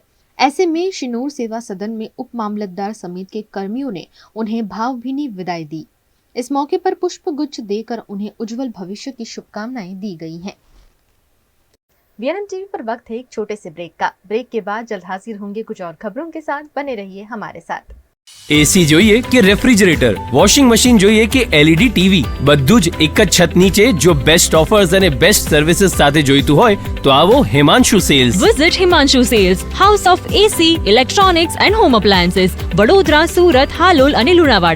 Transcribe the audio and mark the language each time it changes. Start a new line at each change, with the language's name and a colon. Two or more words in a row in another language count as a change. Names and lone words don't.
Hindi: ऐसे में शिनोर सेवा सदन में उप मामलतदार समेत के कर्मियों ने उन्हें भावभीनी विदाई दी। इस मौके पर पुष्प गुच्छ देकर उन्हें उज्जवल भविष्य की शुभकामनाएं दी गई हैं। वीएनएम टीवी पर वक्त है एक छोटे से ब्रेक का। ब्रेक के बाद जल्द हाजिर होंगे कुछ और खबरों के साथ, बने रहिए हमारे साथ।
Gujarati: એસી જોઈએ કે રેફ્રિજરેટર,
English: washing machine
Gujarati: જોઈએ કે
English: LED TV,
Gujarati: બધું જ એક જ છત નીચે જો
English: best offers
Gujarati: અને
English: best services
Gujarati: સાથે જોઈતું હોય તો આવો હિમાંશુ સેલ્સ.
English: Visit Himanshu Sales, House of AC, Electronics and Home Appliances,
Gujarati: વડોદરા, સુરત, હાલોલ અને લુણાવાડા.